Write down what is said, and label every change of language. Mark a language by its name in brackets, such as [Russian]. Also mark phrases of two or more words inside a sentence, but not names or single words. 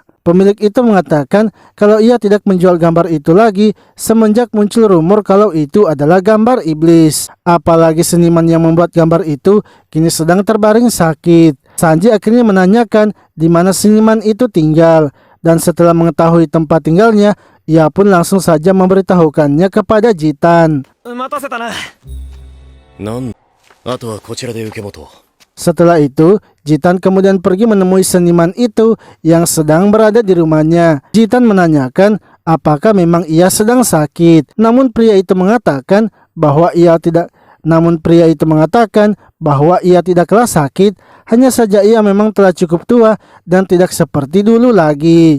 [Indonesian] Pemilik itu mengatakan kalau ia tidak menjual gambar itu lagi semenjak muncul rumor kalau itu adalah gambar iblis. Apalagi seniman yang membuat gambar itu kini sedang terbaring sakit. Sanji akhirnya menanyakan di mana seniman itu tinggal, dan setelah mengetahui tempat tinggalnya, ia pun langsung saja memberitahukannya kepada Jitan. [Japanese] 待たせたな。なんあとはこちらで受け持とう。 [Indonesian] Setelah itu, Jitan kemudian pergi menemui seniman itu yang sedang berada di rumahnya. Jitan menanyakan apakah memang ia sedang sakit. Namun pria itu mengatakan bahwa ia tidaklah sakit, hanya saja ia memang telah cukup tua dan tidak seperti dulu lagi.